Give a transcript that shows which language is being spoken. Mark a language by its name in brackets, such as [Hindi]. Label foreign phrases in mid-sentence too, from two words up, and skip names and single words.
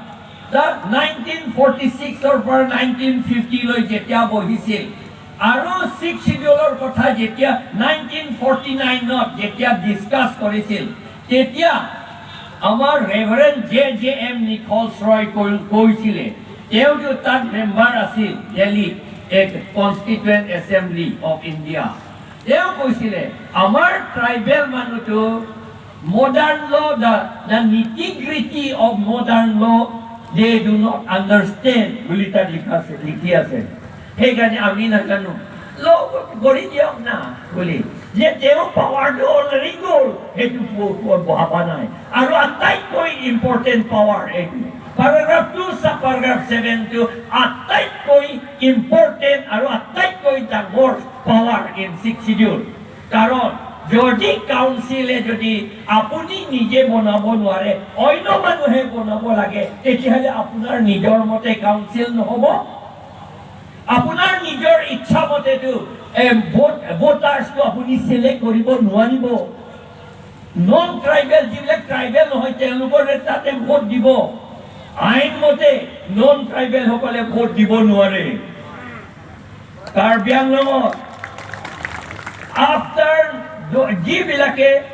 [Assamese] 1946 পৰা 1950 লৈ যেতিয়া বহিছিল আৰু 6 শিডিউলৰ কথা যেতিয়া 1949ত যেতিয়া ডিসকাস কৰিছিল তেতিয়া আমাৰ ৰেভাৰেণ্ড জে.জে.এম. নিকলছ ৰয় কৈছিলে তেওঁ তাত মেম্বাৰ আছিল দিল্লী এক কনষ্টিটুৱেণ্ট এছেম্বলি অফ ইণ্ডিয়া তেওঁ কৈছিলে আমাৰ ট্ৰাইবেল মানুহটো [English] modern law the nitty-gritty of modern law they do not understand [Assamese] বুলি তাত লিখি আছে সেইকাৰণে আমি নাজানো ল কৰি দিয়ক না বুলি যে তেওঁ পাৱাৰটো অলৰেডি গ'ল সেইটো বহাবা নাই আৰু আটাইতকৈ ইম্পৰ্টেণ্ট পাৱাৰ এইটো [English] paragraph 2 sub paragraph 7 [Assamese] to আটাইতকৈ ইম্পৰ্টেণ্ট আৰু আটাইতকৈ ডাঙৰ [English] power in [Assamese] 6 schedule কাৰণ যদি কাউন্সিলে যদি আপুনি নিজে বনাব নোৱাৰে অন্য মানুহে বনাব লাগে তেতিয়াহ'লে আপোনাৰ নিজৰ মতে কাউন্সিল নহ'ব আপোনাৰ নিজৰ ইচ্ছা মতেটো ভোটাৰ্ছটো আপুনি সিলেক্ট কৰিব নোৱাৰিব [English] non tribal [Assamese] যিবিলাক ট্ৰাইবেল নহয় তেওঁলোকৰ তাতে ভোট দিব আইন মতে [English] non tribal [Assamese] সকলে ভোট দিব নোৱাৰে কাৰ্বি আংলঙত আফটাৰ যিবিলাকে